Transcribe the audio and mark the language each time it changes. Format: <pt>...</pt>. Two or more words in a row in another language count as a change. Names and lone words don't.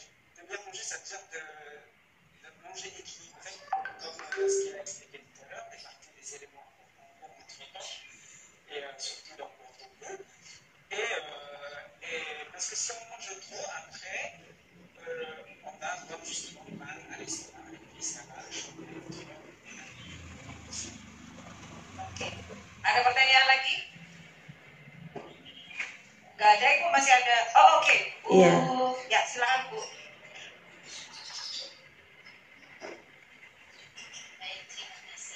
<fr>De bien manger, ça veut dire de manger équilibré, comme ce qu'il a expliqué tout à l'heure, d'écarter des éléments importants pour notre corps, et surtout leur contenu. Et parce que si on mange trop, après, on a comme justement mal à l'estomac, et puis ça va changer notre</fr> <id>Oke. Ada pertanyaan lagi? Gak ada, Ibu masih ada. Oh oke. Iya. Ya silakan Bu. Baik, terima kasih.</id>